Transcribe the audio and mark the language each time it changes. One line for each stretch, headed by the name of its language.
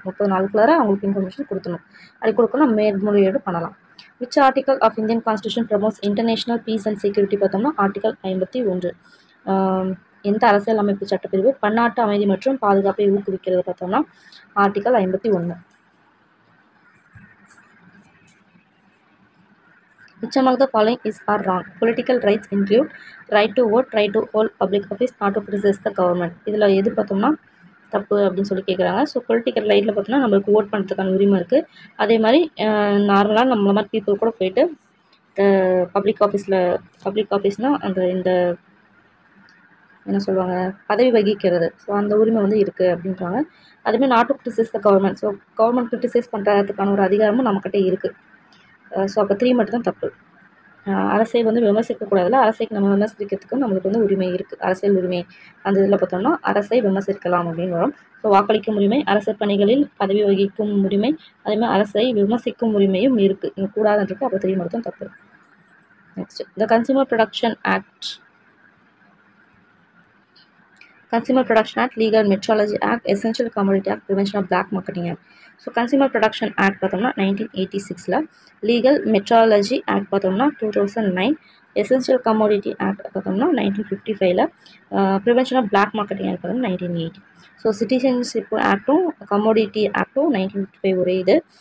Tamil: 30 நாளுக்குள்ளார அவங்களுக்கு இன்ஃபர்மேஷன் கொடுத்துடணும். அது கொடுக்கணும் மேல்முறையீடு பண்ணலாம்.
English: which article of Indian constitution promotes international peace and security
Tamil: பார்த்தோம்னா
English: Article 51.
Tamil: எந்த அரசியல் அமைப்பு சட்டப்பிரிவு பன்னாட்டு அமைதி மற்றும் பாதுகாப்பை ஊக்குவிக்கிறது பார்த்தோம்னா article 51.
English: Which among the following is or wrong? Political rights include right to vote, right to hold public office, not to criticize the government.
Tamil: இதில் எது பார்த்தோம்னா தப்பு அப்படின்னு சொல்லி கேட்குறாங்க. ஸோ பொலிட்டிக்கல் ரைட்டில் பார்த்தோம்னா நம்மளுக்கு ஓட் பண்ணுறதுக்கான உரிமை இருக்குது. அதே மாதிரி நார்மலாக நம்மள மாதிரி பீப்புள் கூட போயிட்டு பப்ளிக் ஆஃபீஸ்னால் அந்த இந்த என்ன சொல்லுவாங்க பதவி வகிக்கிறது, ஸோ அந்த உரிமை வந்து இருக்குது அப்படின்றாங்க. அதுமாதிரி
English: not to criticise the government,
Tamil: so government criticise பண்ணுறதுக்கான ஒரு அதிகாரமும் நம்மக்கிட்ட இருக்குது. ஸோ அப்போ 3 மட்டும் தான் தப்பு. அரசை வந்து விமர்சிக்கக்கூடாதுல, அரசைக்கு நம்ம விமர்சிக்கிறதுக்கு நம்மளுக்கு வந்து உரிமை இருக்குது, அரசியல் உரிமை. அந்த இதில் பார்த்தோம்னா அரசை விமர்சிக்கலாம் அப்படின்னு வரும். ஸோ வாக்களிக்கும் உரிமை, அரசு பணிகளில் பதவி வகிக்கும் உரிமை, அதேமாதிரி அரசை விமர்சிக்கும் உரிமையும் இருக்குது. இங்கே கூடாதுன்றது அப்போ 3 மட்டும் தப்பு.
English: Next, the consumer production act, Consumer Production Act, Legal Metrology Act, Essential Commodity Act, Prevention of Black Marketing Act. So consumer production act பார்த்தோம்னா 1986, legal metrology act பார்த்தோம்னா 2009, essential commodity act பார்த்தோம்னா 1955, prevention of black marketing act பார்த்தோம்னா 1980.
Tamil: So citizenship ஆக்டும் commodity ஆக்டும் 1955 ஒரே இது.